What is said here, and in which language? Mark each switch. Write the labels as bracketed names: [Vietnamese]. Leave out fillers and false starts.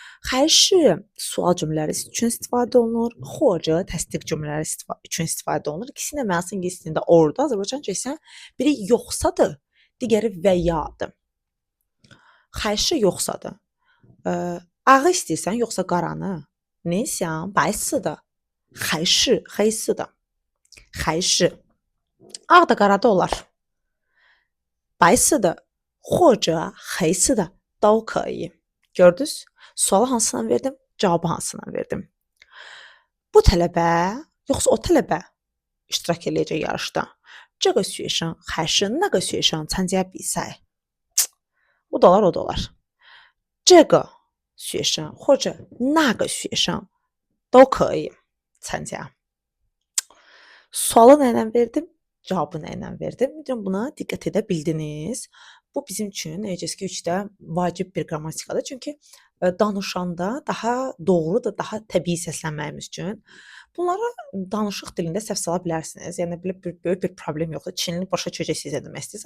[Chinese] 还是 [Azerbaijani] sual cümlələri üçün istifadə olunur, [Chinese] 或者 [Azerbaijani] təsdiq cümlələri üçün istifadə olunur. İkisinin də mənası ingilis dilində orada, Azərbaycanca isə biri yoxsadır, digəri və yadır. [Chinese] 还是 [Azerbaijani] yoxsadır. Ağı istəyirsən yoxsa qaranı? [Chinese] 你想白色的还是黑色的？还是 [Azerbaijani] ağ da qara da olar. [Chinese] 白色的或者黑色的都可以. [Azerbaijani] Gördünüz? Sualı hansından verdim? Cavabı hansından verdim? Bu tələbə yoxsa o tələbə iştirak eləyəcək yarışda? [Chinese] 这个学生还是那个学生参加比赛？ [Azerbaijani] o da olar, o da olar. [Chinese] 这个学生或者那个学生都可以参加. [Azerbaijani] Sualı nə ilə verdim? Cavabı nə ilə verdim? Buna diqqət edə bildiniz. Bu bizim üçün HSK 3-də vacib bir qrammatikadır. Çünki danışanda daha doğru da daha təbii səslənməyimiz üçün bunları danışıq dilində səhv sala bilərsiniz. Yəni belə böyük bir problem yoxdur. Çinli başa düşəcəksiniz nə demək istəyir.